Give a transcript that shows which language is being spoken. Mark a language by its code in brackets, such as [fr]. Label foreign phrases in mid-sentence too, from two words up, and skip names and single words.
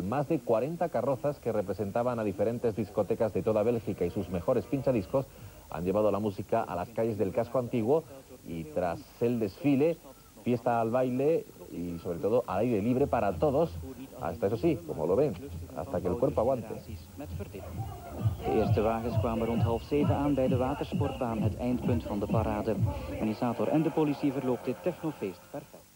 [es] Más de 40 carrozas que representaban a diferentes discotecas de toda Bélgica y sus mejores pinchadiscos han llevado la música a las calles del casco antiguo y tras el desfile, fiesta al baile y sobre todo al aire libre para todos, hasta eso sí, como lo ven, hasta que el cuerpo aguante. [nl] De eerste wagens kwamen rond 6:30 aan bij de watersportbaan, het eindpunt van de parade. Organisator en de politie verloopt dit technofeest perfect.